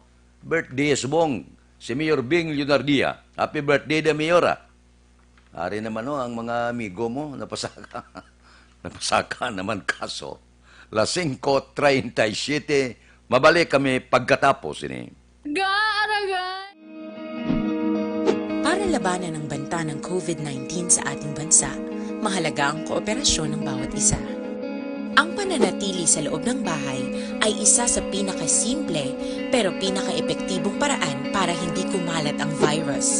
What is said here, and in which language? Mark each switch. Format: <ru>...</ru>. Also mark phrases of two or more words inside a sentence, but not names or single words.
<hil>Birthday subong si Mayor Bing Leonardia.</hil> <en>Happy birthday</en> <hil>da Mayor, ah. Ari naman, no, ang mga amigo mo, napasaka. Napasaka naman kaso. Las 5:37, mabalik kami pagkatapos ini.</hil> <tl>Para labanan ang banta ng COVID-19 sa ating bansa, mahalaga ang kooperasyon ng bawat isa. Ang pananatili sa loob ng bahay ay isa sa pinakasimple pero pinaka-epektibong paraan para hindi kumalat ang virus.</tl>